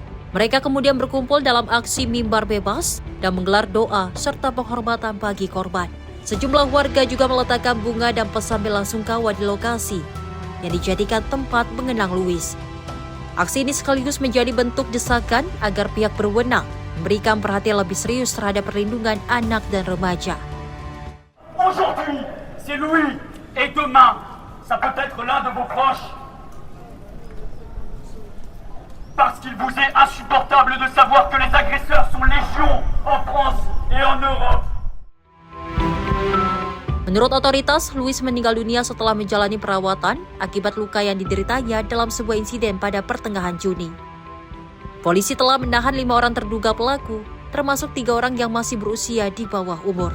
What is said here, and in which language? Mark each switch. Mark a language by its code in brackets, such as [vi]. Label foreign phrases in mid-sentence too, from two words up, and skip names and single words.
[id] Mereka kemudian berkumpul dalam aksi mimbar bebas dan menggelar doa serta penghormatan bagi korban. Sejumlah warga juga meletakkan bunga dan pesan belasungkawa di lokasi yang dijadikan tempat mengenang Louis. Aksi ini sekaligus menjadi bentuk desakan agar pihak berwenang memberikan perhatian lebih serius terhadap perlindungan anak dan remaja. [fr] Aujourd'hui, c'est Louis, et demain, ça peut être l'un de vos proches. Parce qu'il vous est insupportable de savoir que les agresseurs sont légion en France et en Europe. [id] Menurut otoritas, Louis meninggal dunia setelah menjalani perawatan akibat luka yang dideritanya dalam sebuah insiden pada pertengahan Juni. Polisi telah menahan 5 orang terduga pelaku, termasuk 3 orang yang masih berusia di bawah umur.